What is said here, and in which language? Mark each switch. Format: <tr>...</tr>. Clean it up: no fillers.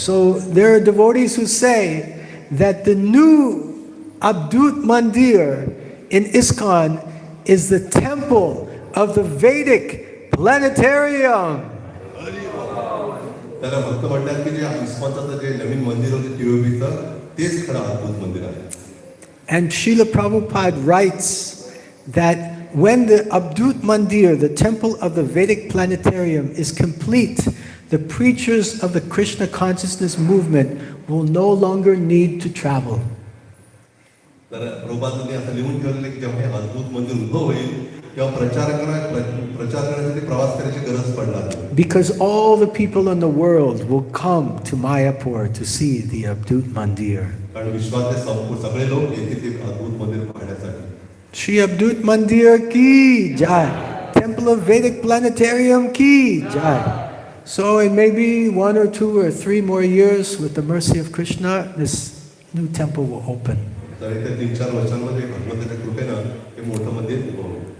<en>So there are devotees who say that the new Abdut Mandir in ISKCON is the temple of the Vedic planetarium.</en> <mr>त्याला भक्त म्हणतात की जे इस्कॉनचं जे नवीन मंदिर होते टीओबीचं तेच खरं अद्भुत मंदिर आहे.</mr> <en>And Srila Prabhupada writes that when the Abdut Mandir, the temple of the Vedic planetarium, is complete, the preachers of the Krishna consciousness movement will no longer need to travel.</en> <mr>तर प्रभुपादांनी असं लिहून ठेवलेलं की जेव्हा हे अद्भुत मंदिर उभं होईल तेव्हा प्रचार करण्यासाठी प्रवास करायची गरज पडणार नाही.</mr> <en>Because all the people in the world will come to Mayapur to see the Abdut Mandir.</en> <mr>कारण विश्वातले सगळे लोक येतील ते अद्भुत मंदिर पाहण्यासाठी.</mr> <hi>Shri Abdut Mandir ki jai.</hi> <en>Temple of Vedic planetarium</en> <hi>ki jai.</hi> <en>So in maybe 1 or 2 or 3 more years, with the mercy of Krishna, this new temple will open.</en> <mr>तर येत्या 3-4 वर्षांमध्ये भगवंताच्या कृपेनं हे मोठं मंदिर उभं होईल.</mr>